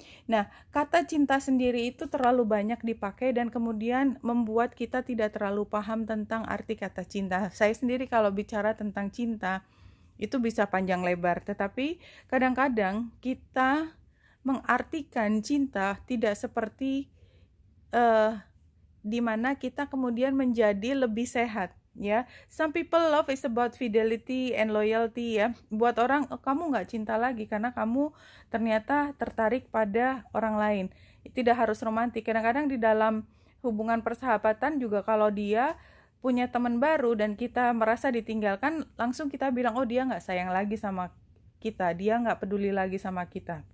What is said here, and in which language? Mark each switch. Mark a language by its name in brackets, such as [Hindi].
[Indonesian] Nah, kata cinta sendiri itu terlalu banyak dipakai dan kemudian membuat kita tidak terlalu paham tentang arti kata cinta. Saya sendiri kalau bicara tentang cinta, itu bisa panjang lebar. Tetapi kadang-kadang kita mengartikan cinta tidak seperti di mana kita kemudian menjadi lebih sehat. [English] Ya, some people love is about fidelity and loyalty, ya. [Indonesian] Buat orang, kamu nggak cinta lagi karena kamu ternyata tertarik pada orang lain. Tidak harus romantis. Kadang-kadang di dalam hubungan persahabatan juga kalau dia punya teman baru dan kita merasa ditinggalkan, langsung kita bilang, oh dia nggak sayang lagi sama kita, dia nggak peduli lagi sama kita.